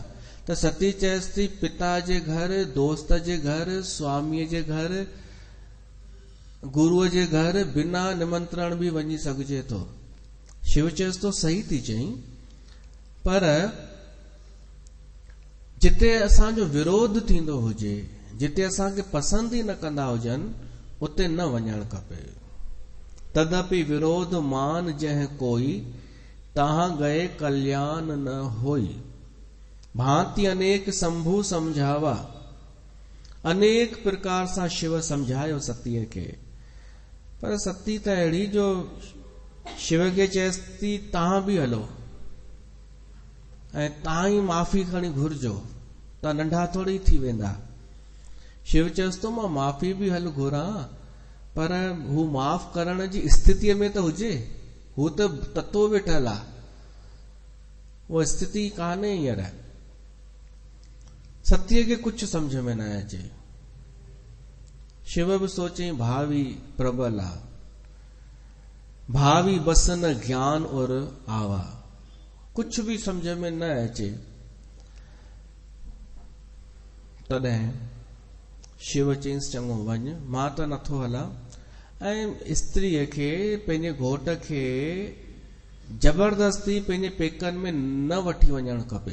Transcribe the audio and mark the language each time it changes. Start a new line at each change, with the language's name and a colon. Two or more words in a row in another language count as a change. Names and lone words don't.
Sindhi: त सती चएसि थी पिता जे घर, दोस्त जे घर, स्वामीअ जे घर, गुरूअ जे घर बिना निमंत्रण बि वञी सघिजे थो। शिव चएसि थो सही थी चई, पर जिते असांजो विरोध थींदो हुजे, जिते असांखे पसंदि ई न कंदा हुजनि, उते न वञणु खपे।
Awadhi: तदपि विरोध मान जह कोई, तहां गए कल्याण न होई। भांति अनेक संभू समझावा।
Sindhi: अनेक प्रकार सां शिव समझायो सतीअ खे, पर सती त अहिड़ी जो शिव खे चएसि थी तव्हां बि हलो ऐं तव्हां ई माफ़ी खणी घुरजो, तव्हां नंढा थोड़ी थी वेंदा। शिव चएसि थो मां माफ़ी बि हल घुरां, पर हू माफ़ करण जी स्थितीअ में त हुजे, हू त ततो वेठल आहे, उहा स्थिति कान्हे हींअर। सतीअ खे कुझु समझ में न अचे। शिव बि सोचई भावी प्रबल आहे,
Awadhi: भावी बस न ज्ञान और आवा,
Sindhi: कुछ भी समझ में न अचे। तॾहिं शिव चईंसि चङो वञ, मां त नथो हलां। ऐं स्त्रीअ खे पंहिंजे घोट खे जबरदस्ती पंहिंजे पेकनि में न वठी वञणु खपे।